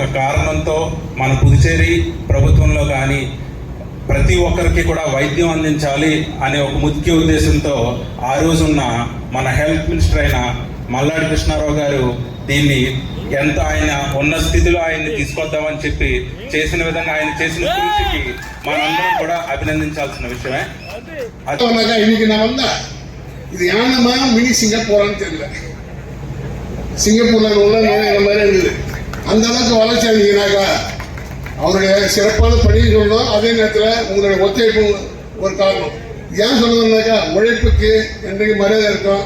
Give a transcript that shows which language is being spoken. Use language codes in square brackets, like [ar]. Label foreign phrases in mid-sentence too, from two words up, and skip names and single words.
[te] కారణంతో మన పుదుచేరి ప్రభుత్వంలో కానీ ప్రతి ఒక్కరికి కూడా వైద్యం అందించాలి అనే ఒక ముఖ్య ఉద్దేశంతో ఆ రోజున్న మన [en] health minister [te] అయిన మల్లాడి కృష్ణారావు గారు దీన్ని ఎంత ఆయన ఉన్న స్థితిలో ఆయన్ని తీసుకొద్దామని చెప్పి చేసిన విధంగా ఆయన చేసిన కృషికి మనందరం కూడా అభినందించాల్సిన విషయమే. [ta] இன்னைக்கு நான் வந்தா இது யானமா மினி சிங்கப்பூரான்னு தெரியல. சிங்கப்பூர்ல உள்ள இந்த மாதிரி இருந்தது. அந்த அளவுக்கு வளர்ச்சி அடைஞ்சினாக்கா அவருடைய சிறப்பான பணியை சொல்லணும். அதே நேரத்தில் உங்களுடைய ஒத்துழைப்பு ஒரு காரணம். ஏன் சொல்லுதுன்னாக்கா உழைப்புக்கு என்றைக்கு மரியாதை இருக்கும்.